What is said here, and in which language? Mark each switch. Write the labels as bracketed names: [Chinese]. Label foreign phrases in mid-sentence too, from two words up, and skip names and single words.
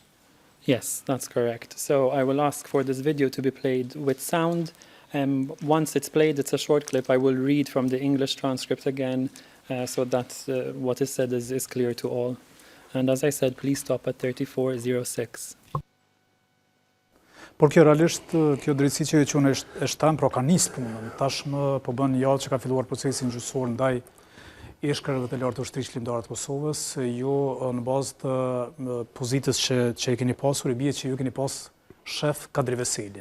[English] Yes, that's correct. So I will ask for this video to be played with sound. Once it's played, it's a short clip. I will read from the English transcript again, so that what is said is clear to all. And as I said, please stop at 34:06. [Albanian] Por kjo realisht, kjo drejtësi që ju qunë e shtem, pra ka nisë punën. Tashmë po bën një javë që ka filluar procesin gjyqësor ndaj ish-krerëve të lartë të ushtrisë shqiptare të Kosovës. Ju në bazë të pozitës që e keni pasur, i bie që ju keni pas shef Kadri Veselin.